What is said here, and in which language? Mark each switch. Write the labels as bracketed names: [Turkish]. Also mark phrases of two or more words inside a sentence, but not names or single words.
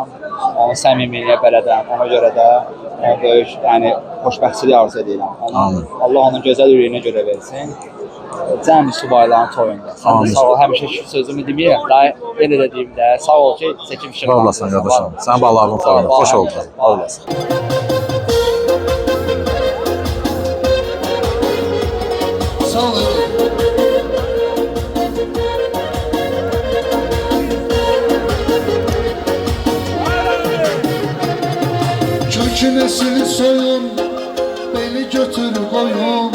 [Azerbaijani] Onun səmimiliyinə bələdəm. Ona görə də böyük yəni xoşbəxtçilik arzu edirəm. Amin. Allah onun gözəl ürəyinə görə versin. Cəmi subayların toyunda. Amin. Sağ ol, həmişə sözümü deməyirəm. Daha yenə də deyim də, sağ ol ki, çəkim işin. Sağ olasın qardaşım. Sən ballarının toyunda. Xoş oldun. Sağ olasın. Sağ ol. [Turkish] Kökünesini soyun, beni götür koyun.